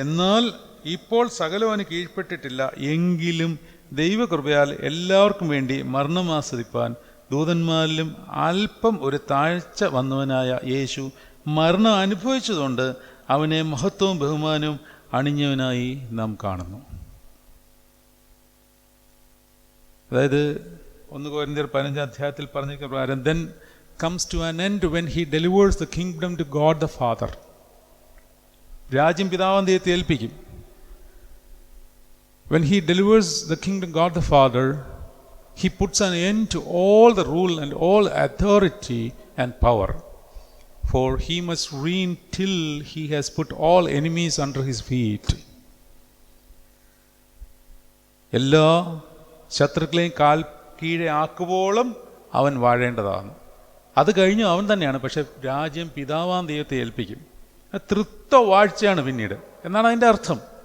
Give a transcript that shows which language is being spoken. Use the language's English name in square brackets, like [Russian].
[Malayalam] എന്നാൽ ഇപ്പോൾ സകലവും അവന് കീഴ്പ്പെട്ടിട്ടില്ല. എങ്കിലും ദൈവകൃപയാൽ എല്ലാവർക്കും വേണ്ടി മരണം ആസ്വദിപ്പാൻ ദൂതന്മാരിലും അല്പം ഒരു താഴ്ച വന്നവനായ യേശു മരണം അനുഭവിച്ചതുകൊണ്ട് അവനെ മഹത്വവും ബഹുമാനവും അണിഞ്ഞവനായി നാം കാണുന്നു. അതായത് 1 കൊരിന്ത്യർ 15 അധ്യായത്തിൽ പറഞ്ഞിരിക്കുന്ന പ്രകാരം, [English] then comes to an end when he delivers the kingdom to God the Father. [Malayalam] രാജ്യം പിതാവാം ദൈവത്തെ ഏൽപ്പിക്കും. [English] When he delivers the kingdom God the Father, he puts an end to all the rule and all authority and power. For he must reign till he has put all enemies under his feet. [Malayalam] എല്ലാ ശത്രുക്കളെയും കാൽ കീഴെ ആക്കുവോളം അവൻ വാഴേണ്ടതാണ്. അത് കഴിഞ്ഞു അവൻ തന്നെയാണ്. പക്ഷെ രാജ്യം പിതാവാം ദൈവത്തെ ഏൽപ്പിക്കും. തൃത്വ വാഴ്ചയാണ് പിന്നീട് എന്നാണ് അതിൻ്റെ അർത്ഥം.